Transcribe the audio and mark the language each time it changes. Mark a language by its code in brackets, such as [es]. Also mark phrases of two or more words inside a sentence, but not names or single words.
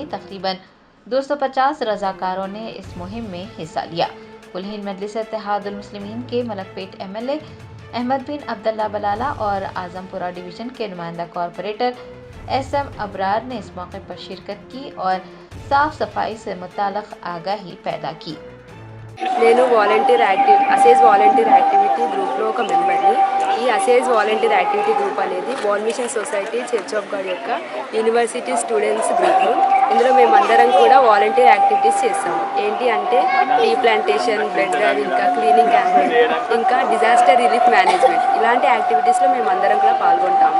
[ur] تقریباً 250 رضاکاروں نے اس مہم میں حصہ لیا۔ کلہین مجلس اتحاد المسلمین کے ملک پیٹ MLA احمد بن عبداللہ بلالہ اور اعظم پورہ ڈویژن کے نمائندہ کارپوریٹر SM ابرار نے اس موقع پر شرکت کی اور صاف صفائی سے متعلق آگاہی پیدا کی۔ [te] నేను అసేజ్ వాలంటీర్ యాక్టివిటీ గ్రూప్లో ఒక మెంబర్ని। ఈ అసేజ్ వాలంటీర్ యాక్టివిటీ గ్రూప్ అనేది వరల్డ్ మిషన్ సొసైటీ చర్చ్ ఆఫ్ గాడ్ యొక్క [en] university students group. [te] ఇందులో మేమందరం కూడా [en] volunteer activities [te] చేస్తాము। ఏంటి అంటే [en] tree plantation, blood drive, [te] ఇంకా [en] cleaning campaign, [te] ఇంకా [en] disaster relief management, [te] ఇలాంటి యాక్టివిటీస్లో మేమందరం కూడా పాల్గొంటాము।